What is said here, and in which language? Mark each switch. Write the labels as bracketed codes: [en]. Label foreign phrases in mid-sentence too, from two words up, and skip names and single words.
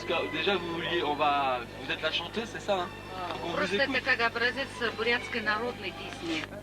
[fr] que déjà vous vouliez, vous êtes la chanteuse, c'est ça, hein? On vous [ru] Просто [fr] écoute. [ru] это как образец бурятской народной песни.